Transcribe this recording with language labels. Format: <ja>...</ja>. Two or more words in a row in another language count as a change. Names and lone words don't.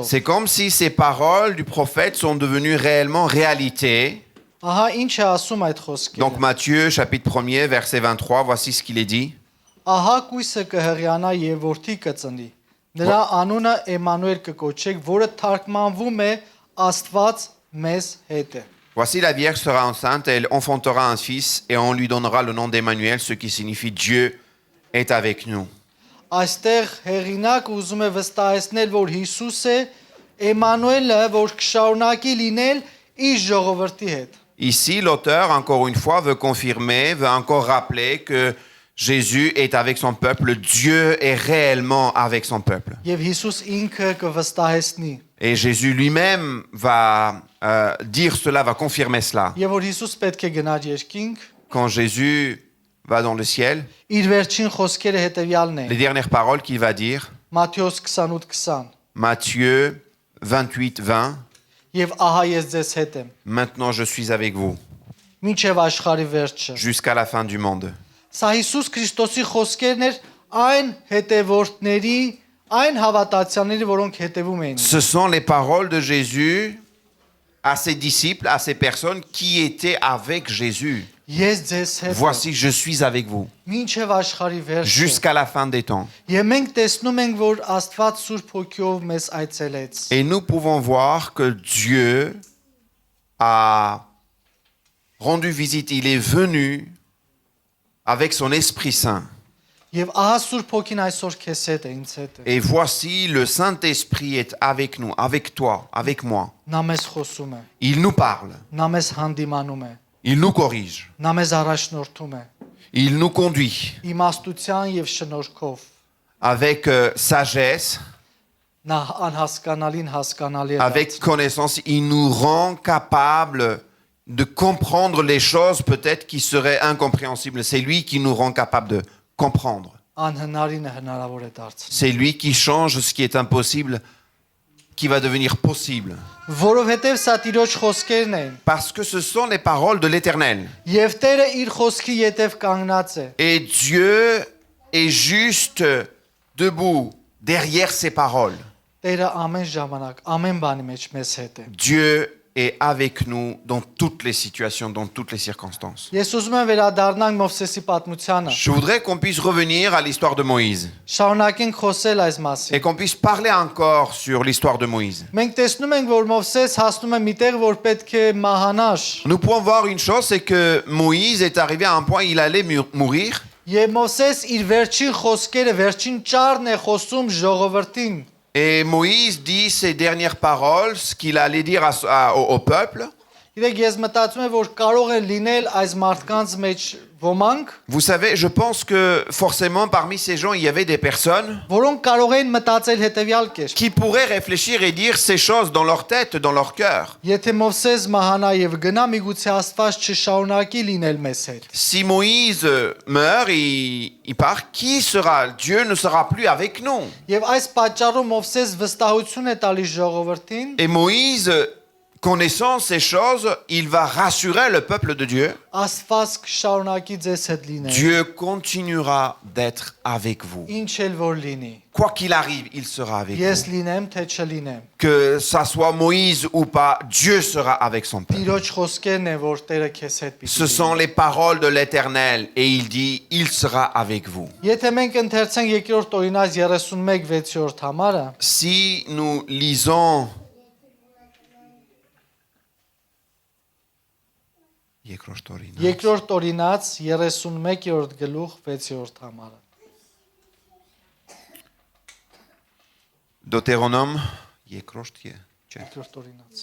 <fr>c'est comme si ces paroles du prophète sont devenues réellement réalité.</fr> <hy>Ահա ինչ է ասում այդ խոսքերը։</hy> <fr>Donc Matthieu chapitre 1er verset 23, voici ce qu'il est dit.</fr> <hy>Ահա կույսը կհղիանա եւ որդի կծնի։ Նրա անունը Էմանուել կկոչեք, որը թարգմանվում է Աստված մեզ հետ է։</hy> <fr>Voici la Vierge sera enceinte et elle enfantera un fils et on lui donnera le nom d'Emmanuel, ce qui signifie Dieu est avec nous.</fr> <hy>Այստեղ հեղինակ ուզում է վստահեցնել, որ Հիսուս է Էմանուելը, որ կշարունակի լինել իր ժողովրդի հետ։</hy> <fr>Ici, l'auteur, encore une fois, veut confirmer, veut encore rappeler que Jésus est avec son peuple, Dieu est réellement avec son peuple.</fr> <hy>Եվ Հիսուս ինքը կվստահեցնի։</hy> <fr>Et Jésus lui-même va dire cela, va confirmer cela.</fr> <hy>Եվ որ Հիսուս պետք է գնար երկինք,</hy> <fr>Quand Jésus va dans le ciel,</fr> <hy>իր վերջին խոսքերը հետևյալն</hy> <fr>les</fr> <hy>են։</hy> <fr>dernières paroles qu'il va dire,</fr> <hy>Մատթեոս 28:20</hy> <fr>Matthieu 28, 20,</fr> <hy>Եվ ահա ես ձեզ հետ եմ,</hy> <fr>maintenant je suis avec vous</fr> <hy>մինչև աշխարհի վերջը։</hy> <fr>jusqu'à la fin du monde.</fr> <hy>Սա Հիսուս Քրիստոսի խոսքերն էր այն հետևորդների, այն հավատացյալների, որոնք հետևում էին։</hy> <fr>Ce sont les paroles de Jésus à ses disciples, à ces personnes qui étaient avec Jésus.</fr> <hy>Ես ձեզ հետ եմ,</hy> <fr>Voici, je suis avec vous</fr> <hy>մինչև աշխարհի վերջը։</hy> <fr>jusqu'à la fin des temps.</fr> <hy>Եվ մենք տեսնում ենք, որ Աստված Սուրբ Հոգիով մեզ այցելեց։</hy> <fr>Et nous pouvons voir que Dieu a rendu visite, il est venu avec son Esprit Saint.</fr> <hy>Եվ ահա Սուրբ Հոգին այսօր քեզ հետ է, ինձ հետ է։</hy> <fr>Et voici, le Saint-Esprit est avec nous, avec toi, avec moi.</fr> <hy>Նա մեզ խոսում է,</hy> <fr>Il nous parle,</fr> <hy>նա մեզ հանդիմանում է,</hy> <fr>il nous corrige,</fr> <hy>նա մեզ առաջնորդում է,</hy> <fr>il nous conduit</fr> <hy>իմաստության եւ շնորհքով։</hy> <fr>avec sagesse,</fr> <hy>Նա անհասկանալին հասկանալի է։</hy> <fr>avec connaissance. Il nous rend capables de comprendre les choses peut-être qui seraient incompréhensibles. C'est lui qui nous rend capables de comprendre.</fr> <hy>Անհնարինը հնարավոր է դարձնում։</hy> <fr>C'est lui qui change ce qui est impossible, qui va devenir possible.</fr> <hy>Որովհետև սա Տիրոջ խոսքերն են։</hy> <fr>Parce que ce sont les paroles de l'Éternel.</fr> <hy>Եվ Տերը իր խոսքի ետև կանգնած է։</hy> <fr>Et Dieu est juste debout derrière ces paroles.</fr> <hy>Տերը ամեն ժամանակ, ամեն բանի մեջ մեզ հետ է։</hy> <fr>Dieu est avec nous dans toutes les situations, dans toutes les circonstances.</fr> <hy>Ես ուզում եմ վերադառնանք Մովսեսի պատմությանը։</hy> <fr>Je voudrais qu'on puisse revenir à l'histoire de Moïse</fr> <hy>Շարունակենք խոսել այս</hy> <fr>et</fr> <hy>մասին։</hy> <fr>qu'on puisse parler encore sur l'histoire de Moïse.</fr> <hy>Մենք տեսնում ենք, որ Մովսես հասնում է միտեղ, որ պետք է մահանար։</hy> <fr>Nous pouvons voir une chose, c'est que Moïse est arrivé à un point où il allait mourir.</fr> <hy>Եվ Մովսես իր վերջին խոսքերը, վերջին ճառն է խոսում ժողովրդին։</hy> <fr>Et Moïse dit ces dernières paroles, ce qu'il allait dire au peuple.</fr> <hy>Գիտեք, ես մտածում եմ, որ կարող են լինել այս մարդկանց մեջ ոմանք,</hy> <fr>Vous savez, je pense que forcément parmi ces gens, il y avait des personnes</fr> <hy>որոնք կարող են մտածել հետևյալ կերպ.</hy> <fr>qui pourraient réfléchir et dire ces choses dans leur tête, dans leur cœur.</fr> <hy>Եթե Մովսես մահանա եւ գնա, միգուցե Աստված չշարունակի լինել մեզ հետ։</hy> <fr>Si Moïse meurt, il part, qui sera? Dieu ne sera plus avec nous.</fr> <hy>Եվ այս պատճառով Մովսես վստահություն է տալիս ժողովրդին,</hy> <fr>Et Moïse, connaissant ces choses, il va rassurer le peuple de Dieu.</fr> <hy>Աստված կշարունակի ձեզ հետ լինել։</hy> <fr>Dieu continuera d'être avec vous.</fr> <hy>Ինչ էլ որ լինի։</hy> <fr>Quoi qu'il arrive, il sera avec</fr> <hy>Ես</hy> <fr>vous.</fr> <hy>լինեմ, թե չլինեմ։</hy> <fr>Que ça soit Moïse ou pas, Dieu sera avec son peuple.</fr> <hy>Տիրոջ խոսքերն են, որ Տերը քեզ հետ պիտի։</hy> <fr>Ce sont les paroles de l'Éternel et il dit, il sera avec vous.</fr> <hy>Եթե մենք ընթերցենք երկրորդ օրինաց 31:6 համարը,</hy> <fr>Si nous lisons</fr> <hy>երկրորդ օրինաց 31-րդ գլուխ 6-րդ համարը։ Deutéronome Երկրորդ օրինաց</hy>